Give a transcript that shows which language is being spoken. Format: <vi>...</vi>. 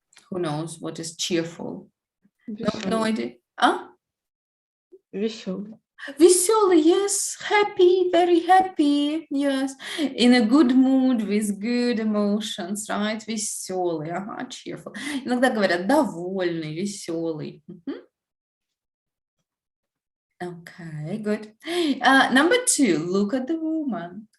<en>Who knows what is cheerful? No idea.</en> <ru>Веселый.</ru> <en>Веселый, yes, happy, very happy, yes, in a good mood, with good emotions, right, веселый, cheerful.</en> <ru>Иногда говорят довольный, веселый.</ru> <en>Okay, good. Number 2, look at the woman.</en>